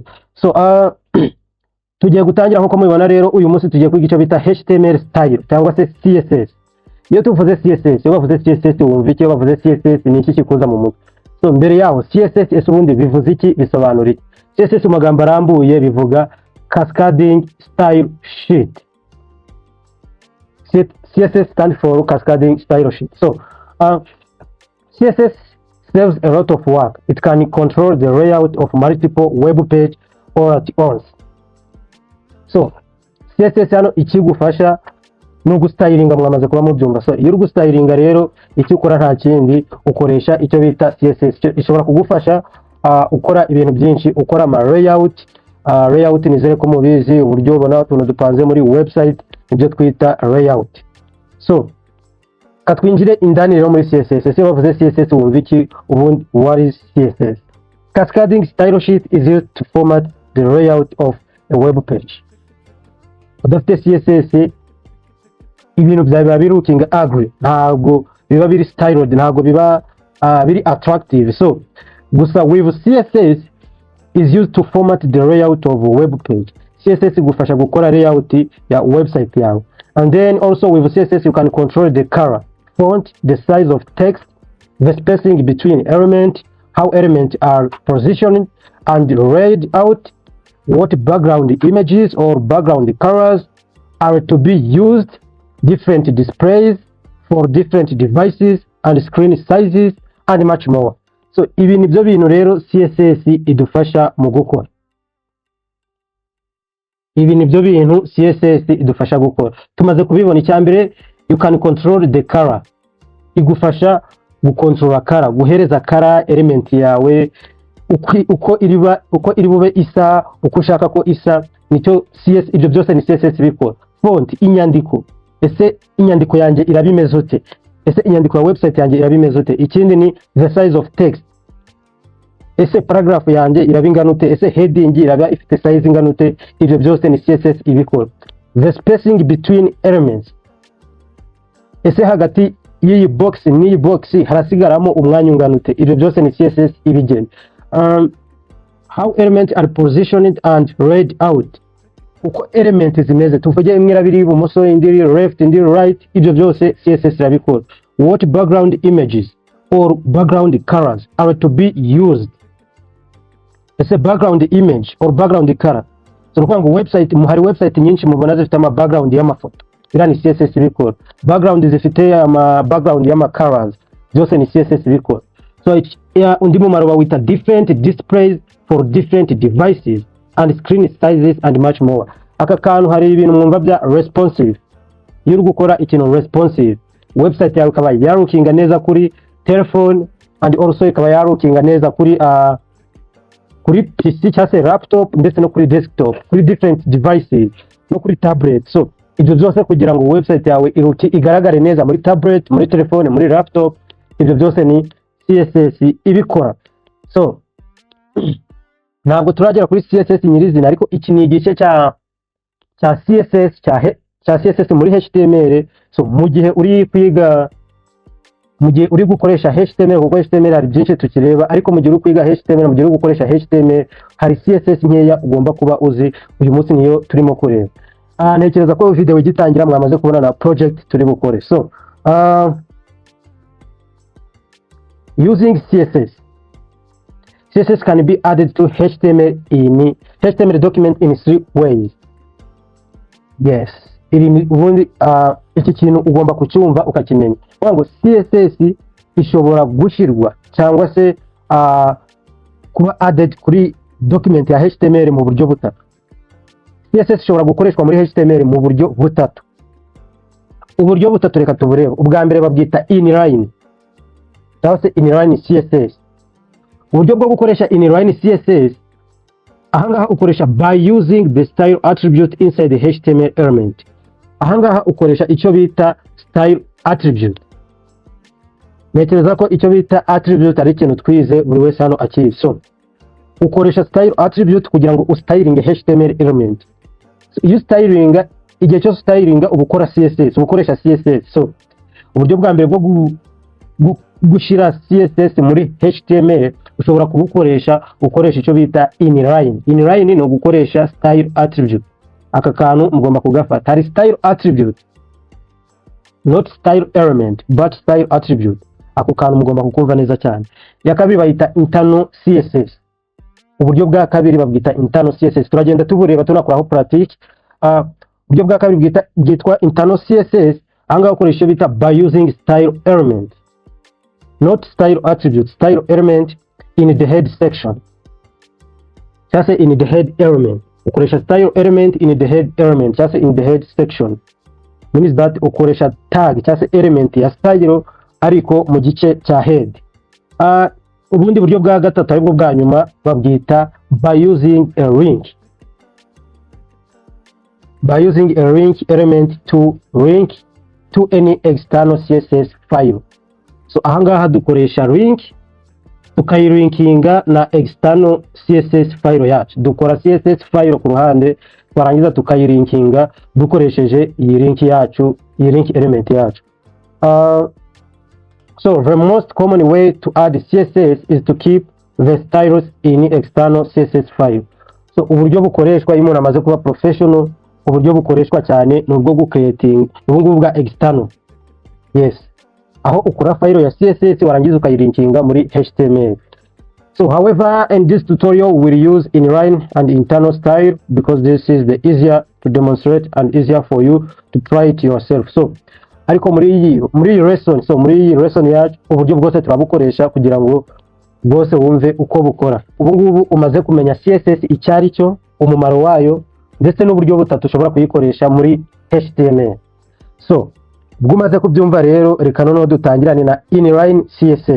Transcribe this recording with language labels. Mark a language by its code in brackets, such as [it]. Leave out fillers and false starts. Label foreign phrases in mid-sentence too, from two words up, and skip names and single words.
[rw] So tugiye gutangira nkuko mubibona rero uyu munsi tugiye kwiga icyo bita HTML style cyangwa se CSS. Iyo tuvuze CSS, iyo bavuze CSS wumva iki? Iyo bavuze CSS ni iki kikuza mu mutwe? So mbere yaho CSS ese ubundi bivuze iki, bisobanura iki? CSS mu magambo arambuye bivuga [en] cascading style sheet. CSS stands for cascading style sheet. So CSS saves a lot of work. It can control the layout of multiple web page all at once. [rw] So CSS hano ikigufasha no gustylinga mwamaze kuba mubyumva. So iyo uri gustylinga rero icyo ukora nta kindi, ukoresha icyo bita CSS. Ishobora kugufasha ukora ibintu byinshi, ukora ama layout. Layout nizere ko mubizi uburyo ubona tuntu dupanze muri website ibyo twita layout. So katwinjire indani rero muri CSS. Ese bavuze CSS wumva iki ubundi? [en] What is CSS? Cascading style sheet is used to format the layout of a web page. [rw] Udafite CSS ibintu byawe biri [en] looking ugly, [rw] ntabwo biba biri styled, ntabwo biba biri attractive. [en] So gusa with CSS is used to format the layout of a web page. [rw] CSS igufasha gukora layout ya website yawe. [en] And then also with CSS you can control the color, font, the size of text, the spacing between elements, how elements are positioned and laid out, what background images or background colors are to be used, different displays for different devices and screen sizes and much more. [rw] So ibi nibyo bintu rero CSS idufasha mu gukora. Ibi nibyo bintu CSS idufasha gukora. Tumaze kubibona, icyambere [en] you can control the color. [rw] Igufasha gukontrola color, guhereza color element yawe uko iri bube isa, uko ushaka ko isa, nicyo CSS, ibyo byose ni CSS bikora. Font, inyandiko, ese inyandiko yanjye irabimeze ute? Ese inyandiko ya website yanjye irabimeze ute? Ikindi ni [en] the size of text, [rw] ese paragraph yanjye irabingana ute? Ese heading iraba ifite size ingana ute? Ibyo byose ni CSS ibikora. [en] The spacing between elements, [rw] ese hagati y'iyi box n'iyi box harasigaramo umwanya ungana ute? Ibyo byose ni CSS ibigena. [en] How elements are positioned and laid out, [rw] uko elements zimeze, tuvuge imwe irabiri ibumoso, indi left, indi right, ibyo byose CSS irabikora. [en] What background images or background colors are to be used, ese background image or background color. [rw] So ngo website, muhari website nyinshi mubona zifite ama background y'amafoto, irani CSS ibikora. Background zifite ama background y'ama colors, byose ni CSS ibikora. [en] So [rw] undi mumaro bawita [en] different displays for different devices and screen sizes and much more. [rw] Aka kantu hari ibintu mwumva bya responsive. Iyo uri gukora ikintu responsive, website yawe ikaba yarukinga neza kuri telephone [en] and also [rw] ikaba yarukinga neza kuri PC cyangwa se laptop ndetse no kuri desktop, kuri [en] different devices [rw] no kuri tablet. So ibyo byose kugira ngo website yawe igaragare neza muri tablet, muri telefone, muri laptop, ibyo byose ni CSS ibikora. So ntabwo turagera kuri CSS nyirizina, ariko iki ni igice cya CSS cya CSS muri HTML. So mu gihe uri kwiga, mu gihe uri gukoresha HTML, kuko HTML hari byinshi tukireba, ariko mu gihe uri kwiga HTML, mu gihe uri gukoresha HTML hari CSS nkeya ugomba kuba uzi. Uyu munsi niyo turimo kureba. Ntekereza ko video igitangira mwamaze kubona na project turi bukore. [en] So using CSS can be added to HTML document in 3 ways. Yes, [rw] ubundi iki kintu ugomba kucyumva ukakimenya ngo CSS ishobora gushirwa cyangwa se kuba added kuri document ya HTML mu buryo butatu. CSS ishobora gukoreshwa muri HTML mu buryo butatu. Uburyo butatu reka tuburebe. Ubwa mbere babwita inline cyangwa se [en] inline CSS. [rw] Uburyo bwo gukoresha [en] inline CSS, [rw] ahangaha ukoresha [en] by using the style attribute inside the HTML element. [rw] Ahangaha ukoresha icyo bita [en] style attribute. [rw] Ntekereza ko icyo bita attribute ari ikintu twize buri wese hano akizi. So ukoresha [en] style attribute [rw] kugira ngo ustyling [en] HTML element. [rw] So iyo styling, igihe cyo styling ubukora CSS, ubukoresha CSS. So uburyo bwa mbere bwo gushira CSS muri HTML ushobora kubukoresha ukoresha icyo bita inline. Inline ni ugukoresha [en] style attribute. [rw] Aka kantu mugomba kugafata. [en] Hari style attribute, not style element but style attribute. [rw] Ako kantu mugomba kukumva neza cyane. Ya kabiri bayita [en] internal CSS. [rw] Uburyo bwa kabiri babwita [en] internal CSS. [rw] Turagenda tubureba tunakoraho practice. Uburyo bwa kabiri bwitwa [en] internal CSS. [rw] Ahangaha ukoresha bita [en] by using style element, not style attribute, style element in the head section. Just in the head element. Ukoresha style element in the head element, just in the head section. Means that [rw] ukoresha [en] tag just element [rw] ya style ariko mu gice cya head. Ubundi buryo bwa gatatu aribwo bwa nyuma babwita [en] by using a link. By using a link element to link to any external CSS file. [rw] So ahangaha dukoresha link tukayilinkinga na [en] external CSS file [rw] yacu. Dukora [en] CSS file [rw] ku ruhande twarangiza tukayilinkinga dukoresheje iyi link yacu, iyi [en] link element [rw] yacu. [en] So the most common way to add CSS is to keep the styles in external CSS file. [rw] So uburyo bukoreshwa iyo umuntu amaze kuba professional, uburyo bukoreshwa cyane nubwo gucreating ubungubu bwa external. Yes, aho ukora file ya CSS warangiza ukayilinkinga muri HTML. [en] So however, in this tutorial we'll use inline and internal style because this is the easier to demonstrate and easier for you to try it yourself. [rw] So ariko muri lesson, so muri lesson yacu uburyo bwose turabukoresha kugira ngo bwose wumve uko bukora. Ubungubu umaze kumenya CSS icyari cyo, umumaro wayo, ndetse n'uburyo butatu ushobora kuyikoresha muri HTML. So bwumaze kubyumva rero reka noneho dutangirane na [en] inline CSS.